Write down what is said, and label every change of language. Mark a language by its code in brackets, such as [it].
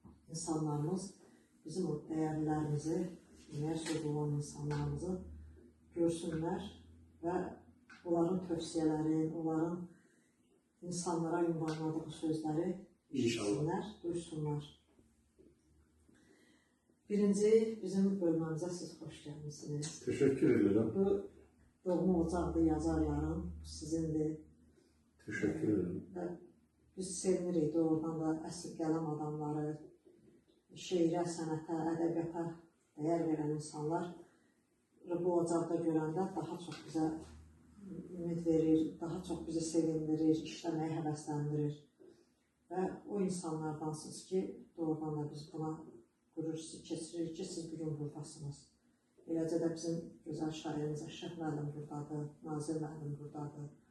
[az] İnsanlarımız bizim o dəyərlərimizi, deməyə sözü olan insanlarımızı görsünlər və onların tövsiyələrin, onların insanlara ünvanladığı sözləri işitsinlər, duysunlar. Birinci, bizim bölməmizə siz xoş gəlmişsiniz. [tr] Teşekkür ederim. [az] Bu Doğma Ocaqlı yazarların, sizindir. [tr] Teşekkür ederim. [az] Biz sevinirik doğrudan da əsl qələm adamları, şeirə, sənətə, ədəbiyyata dəyər verən insanlar bu ocaqda görəndə daha çox bizə ümid verir, daha çox bizi sevindirir, işləməyə həvəsləndirir. Və o insanlardansınız ki, doğrudan da biz buna qürur keçiririk ki, siz bugün buradasınız. Eləcə də bizim gözəl şairimiz Əşrəf müəllim buradadır, Nazir müəllim buradadır.